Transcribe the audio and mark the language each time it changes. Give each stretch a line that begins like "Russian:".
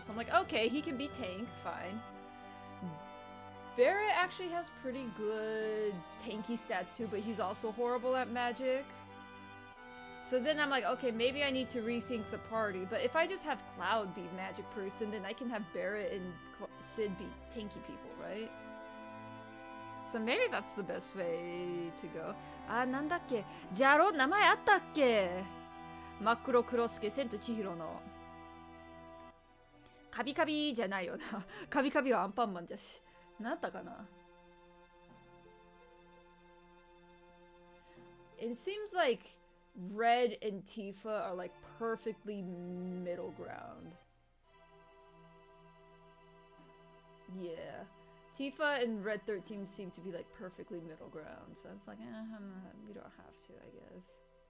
English: So I'm like, okay, he can be tank, fine. Barrett actually has pretty good tanky stats too, but he's also horrible at magic. So then I'm like, okay, maybe I need to rethink the party. But if I just have Cloud be magic person, then I can have Barrett and Sid be tanky people, right? So maybe that's the best way to go.
Japanese: なんだっけ? ジャロ名前あったっけ?真っ黒クロスケ、千と千尋の。カビカビじゃないよな。カビカビはアンパンマンじゃし。何だったかな?
English: It seems like Red and Tifa are like perfectly middle ground. Yeah. Tifa and Red 13 seem to be like perfectly middle ground, so it's like, we don't have to, I guess.